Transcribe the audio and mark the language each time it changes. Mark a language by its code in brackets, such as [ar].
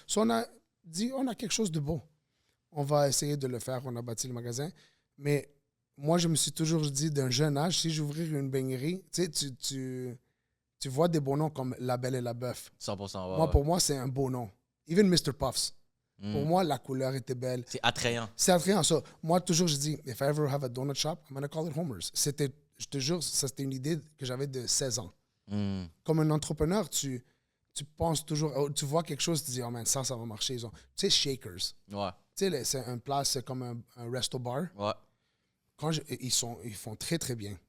[fr] So, on a dit, on a quelque chose de beau. On va essayer de le faire. On a bâti le magasin. Mais moi, je me suis toujours dit, d'un jeune âge, si j'ouvrais une baignerie, tu vois des beaux noms comme La Belle et la Bœuf. 100%. Moi, pour moi, c'est un beau nom. Even Mr. Puffs. Pour moi, la couleur était belle. C'est attrayant. C'est attrayant. [en] So, [fr] moi, toujours, je dis, [en] if I ever have a donut shop, I'm going to call it Homer's. [fr] Je te jure, ça, c'était une idée que j'avais de 16 ans. Comme un entrepreneur, tu penses toujours, tu vois quelque chose, tu dis, oh man, ça va marcher. Tu sais, Shakers. Ouais. Tu sais, c'est un place, c'est comme un resto bar. Ouais. Ils font très, très bien.